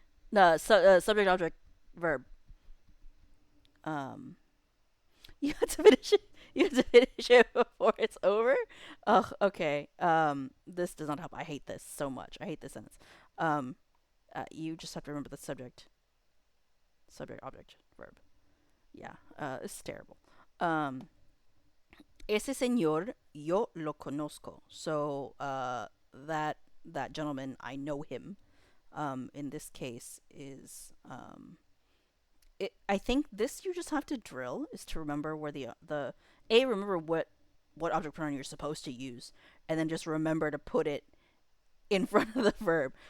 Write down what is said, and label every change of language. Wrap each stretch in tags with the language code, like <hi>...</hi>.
<en>No, subject object verb. Um, you have to finish it. You have to finish it before it's over. Oh, okay. This does not help. I hate this so much. I hate this sentence. Um, you just have to remember the subject, object, verb. Yeah. It's terrible.</en> <es>Um, ese señor yo lo conozco.</es> <en>So, that gentleman, I know him. In this case is I think this you just have to drill is to remember where the a remember what object pronoun you're supposed to use, and then just remember to put it in front of the verb.</en>